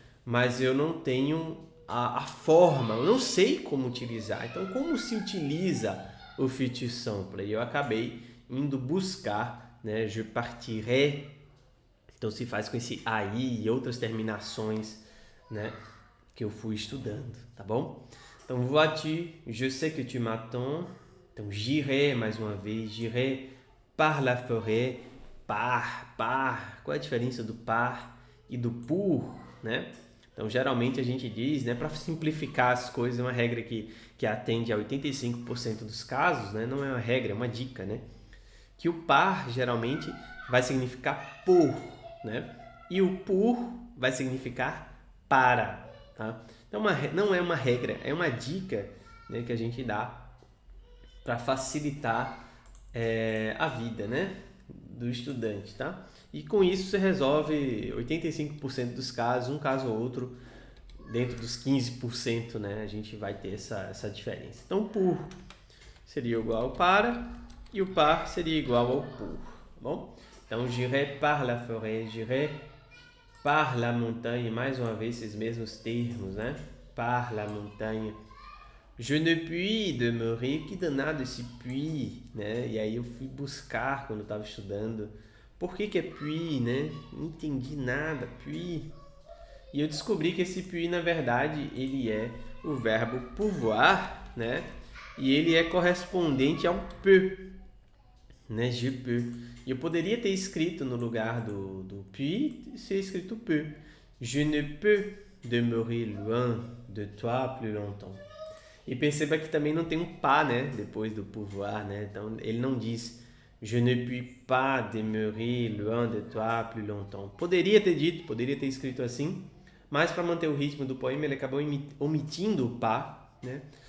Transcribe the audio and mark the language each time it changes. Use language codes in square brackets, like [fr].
[pt] Mas eu não tenho a forma, eu não sei como utilizar. Então, como se utiliza o futur simple? E eu acabei indo buscar, né? [fr] Je partirai. [pt] Então, se faz com esse aí e outras terminações, né? Que eu fui estudando, tá bom? [fr] Então, vois-tu, je sais que tu m'attends. Então, j'irai, [pt] mais uma vez, [fr] j'irai par la forêt, par. [pt] Qual é a diferença do par e do pour, né? Então, geralmente a gente diz, né, para simplificar as coisas, é uma regra que atende a 85% dos casos, né? Não é uma regra, é uma dica, né? Que o par geralmente vai significar por, né? E o por vai significar para, tá? Então, não é uma regra, é uma dica, né, que a gente dá para facilitar a vida, né, do estudante, tá? E com isso você resolve 85% dos casos, um caso ou outro, dentro dos 15%, né, a gente vai ter essa diferença. Então, o por seria igual ao para e o par seria igual ao por, tá bom? Então, [fr] j'irai par la forêt, j'irai par la montagne, [pt] mais uma vez esses mesmos termos, né? [fr] Par la montagne. Je ne puis demeurer, [pt] que danado esse puis, né? E aí eu fui buscar quando eu estava estudando. Por que é puis, né? Não entendi nada, puis. E eu descobri que esse puis, na verdade, ele é o verbo pouvoir, né? E ele é correspondente ao peu, né? [fr] Je peux. [pt] E eu poderia ter escrito no lugar do puis, ser escrito peu. [fr] Je ne peux demeurer loin de toi plus longtemps. [pt] E perceba que também não tem um pas, né? Depois do pouvoir, né? Então ele não diz [fr] je ne puis pas demeurer loin de toi plus longtemps. [pt] Poderia ter dito, poderia ter escrito assim, mas para manter o ritmo do poema ele acabou omitindo o pas, né?